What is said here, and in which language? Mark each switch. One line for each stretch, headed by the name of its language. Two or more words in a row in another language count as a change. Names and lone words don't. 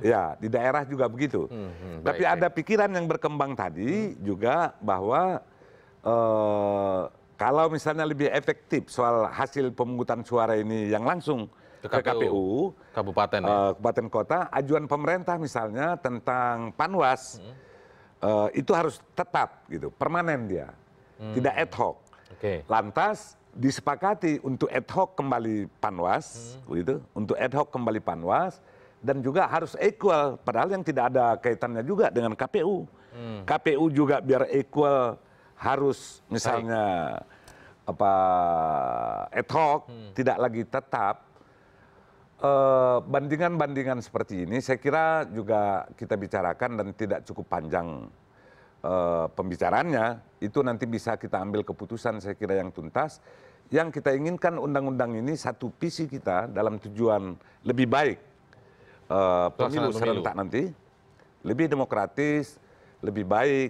Indonesian: Ya, di daerah juga begitu. Tapi ada pikiran yang berkembang tadi juga bahwa kalau misalnya lebih efektif soal hasil pemungutan suara ini yang langsung ke KPU, kabupaten, kabupaten kota, ajuan pemerintah misalnya tentang Panwas itu harus tetap gitu, permanen dia, tidak ad hoc. Lantas disepakati untuk ad hoc kembali Panwas, gitu, untuk ad hoc kembali Panwas, dan juga harus equal, padahal yang tidak ada kaitannya juga dengan KPU. KPU juga biar equal harus misalnya ad hoc, tidak lagi tetap. Bandingan-bandingan seperti ini saya kira juga kita bicarakan dan tidak cukup panjang pembicaraannya itu nanti bisa kita ambil keputusan saya kira yang tuntas. Yang kita inginkan undang-undang ini satu visi kita dalam tujuan lebih baik pemilu serentak nanti, lebih demokratis, lebih baik.